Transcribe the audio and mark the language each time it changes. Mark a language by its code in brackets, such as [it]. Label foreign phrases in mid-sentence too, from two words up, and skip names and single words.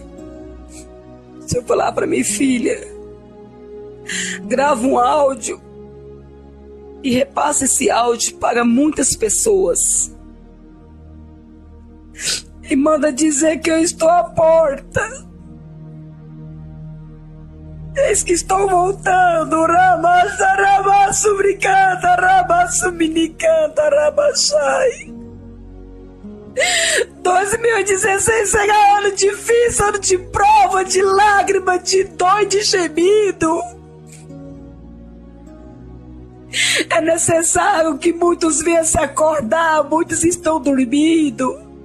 [pt] O Senhor falava para mim, filha, grava um áudio e repassa esse áudio para muitas pessoas. E manda dizer que eu estou à porta. Eis que estou voltando. Ramasarabaçu bricanta, rabaçu minicanta, rabachai. 2016 será ano difícil, ano de prova, de lágrima, de dor e de gemido. É necessário que muitos venham se acordar, muitos estão dormindo.